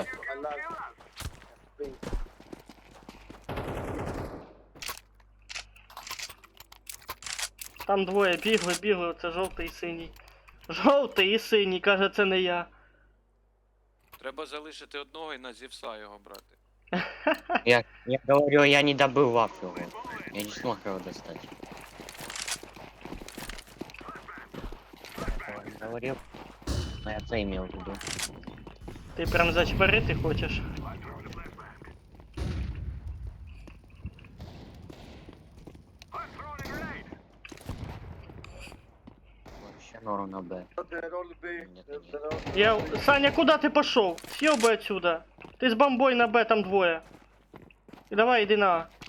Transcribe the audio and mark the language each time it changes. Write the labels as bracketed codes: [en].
[en] I like pink. [uk] Там двоє бігли, це жовтий і синій. Жовтий і синій, каже, це не я. Треба залишити одного і на Зевса його брати. [ru] Я говорю, я не добыл вафлю. Я не смог его достать. Я говорил, но я это имел в виду. [uk] Ти прям зачпарити хочеш? [ru] Вообще норм на Б. [en] They're all B. [ru] Нет, [en] They're [ru] нет. [en] all... [uk] Саня, куда ти пошов? [ru] Съебай отсюда. [uk] Ти з бомбой на Б, там двоє. І давай, іди на А.